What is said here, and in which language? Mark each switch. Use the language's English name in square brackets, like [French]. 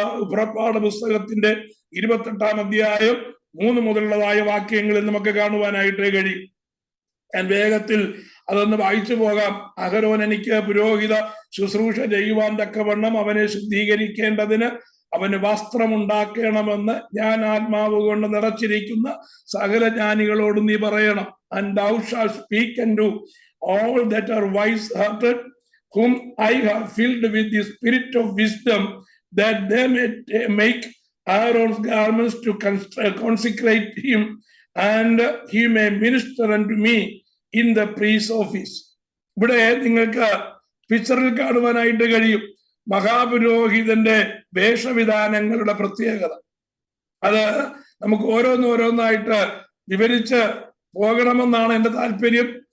[Malayalam] പുറപ്പാട് പുസ്തകത്തിന്റെ 28-ാം അധ്യായം 3 മുതലുള്ളതായ വാക്യങ്ങളിൽ നമുക്ക് കാണുവാനായിട്ട് കഴിയും. ഞാൻ വേഗത്തിൽ അതൊന്ന് വായിച്ചു പോകാം. അഹരോൻ എനിക്ക് പുരോഹിത ശുശ്രൂഷ ചെയ്യുവാൻ തക്കവണ്ണം അവനെ ശുദ്ധീകരിക്കേണ്ടതിന് അവന് വസ്ത്രം ഉണ്ടാക്കണമെന്ന് ഞാൻ ആത്മാവ് കൊണ്ട് നിറച്ചിരിക്കുന്ന സകല ജ്ഞാനികളോട് നീ പറയണം. [English] And thou shalt speak unto all that are wise hearted, whom I have filled with the spirit of wisdom, that they may make Aaron's garments to consecrate him, and he may minister unto me in the priest's office. [Malayalam] ഇവിടെ നിങ്ങൾക്ക് പിക്ചറിൽ കാണുവാനായിട്ട് കഴിയും മഹാപുരോഹിതന്റെ വേഷവിധാനങ്ങളുടെ പ്രത്യേകത. അത് നമുക്ക് ഓരോന്നായിട്ട് വിവരിച്ച് പോകണമെന്നാണ് എൻ്റെ താല്പര്യം.